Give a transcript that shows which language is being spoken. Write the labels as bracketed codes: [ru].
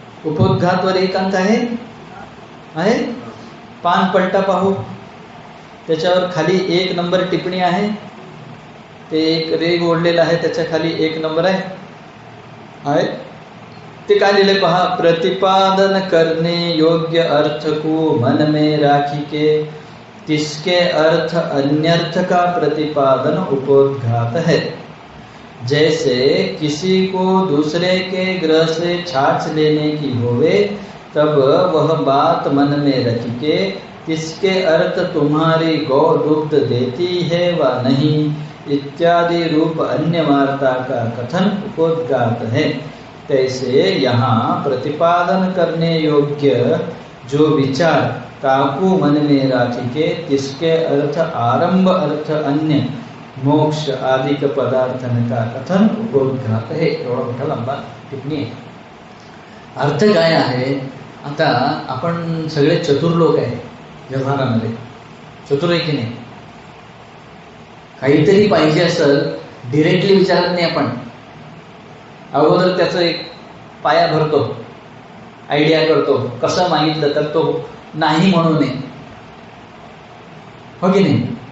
[mr] उपोद्घात वर 1 अंक आहे. पान पलटा पाहू. त्याच्यावर खाली 1 नंबर टिप्पणी आहे. ते एक रेग ओढलेला आहे, त्याच्या खाली 1 नंबर आहे. ते काय लिहिले पहा. [hi] प्रतिपादन करने योग्य अर्थ को मन में राखी के तिसके अर्थ अन्यर्थ का प्रतिपादन उपोद्घात है. जैसे किसी को दूसरे के ग्रह से छाछ लेने की होवे, तब वह बात मन में रख के तिसके अर्थ तुम्हारी गौ दुग्ध देती है व नहीं इत्यादि रूप अन्य वार्ता का कथन उपोद्घात है. तैसे यहाँ प्रतिपादन करने योग्य जो विचार काकू मन में राखी के तिसके अर्थ आरंभ अर्थ अन्य मोक्ष आदि के पदार्थन का कथन उपोद्घात है. [mr] एवढा मोठा लंबा टिप्पणी आहे. अर्थ काय आहे? आता आपण सगळे चतुर लोक आहे व्यवहारामध्ये. चतुर आहे की नाही? काहीतरी पाहिजे असेल डिरेक्टली विचारत नाही आपण. अगोदर त्याचं एक पाया भरतो, आयडिया करतो, कसं मागितलं तर तो नाही म्हणू नये, हो की नाही?